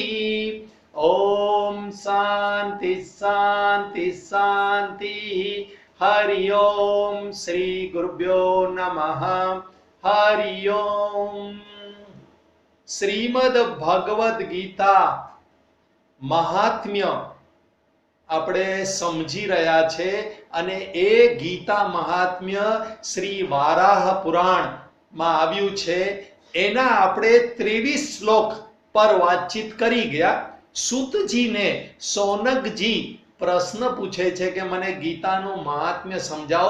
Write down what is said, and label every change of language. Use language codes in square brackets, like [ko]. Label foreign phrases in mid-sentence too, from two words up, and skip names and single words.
[sa] ओम शांति शांति शांति। हरि ओम श्री गुरुभ्यो नमः। हरि ओम। [gu] श्रीमद् भगवद गीता महात्म्य આપણે સમજી રહ્યા છે અને એ ગીતા મહાત્મ્ય શ્રી વારાહ પુરાણમાં આવ્યું છે. એના આપણે 23 શ્લોક પર વાતચીત કરી ગયા. સૂતજીને સૌનકજી પ્રશ્ન પૂછે છે કે મને ગીતાનું મહાત્મ્ય સમજાવો.